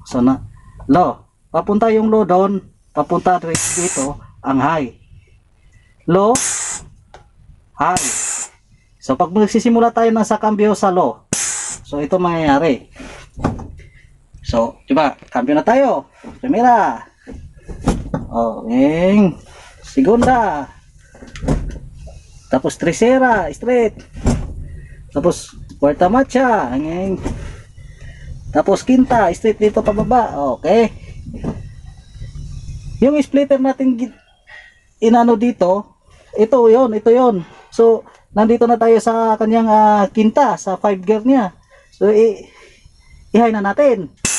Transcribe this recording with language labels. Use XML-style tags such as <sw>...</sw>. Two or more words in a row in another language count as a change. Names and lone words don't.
<tl>So, low. Papunta yung low doon. Papunta dito ang high. Low, high. So, pag magsisimula tayo sa cambio sa low. So, ito mangyayari. So, diba? Cambio na tayo.</tl> <es>Primera. Segunda,</es> <tl>tapos tercera, straight, tapos</tl> <es>cuarta marcha,</es> <tl>tapos quinta, straight dito pababa. Okay, yung splitter natin dito, ito yon. So nandito na tayo sa kanyang quinta, sa 5 gear niya. So i-high na natin.</tl>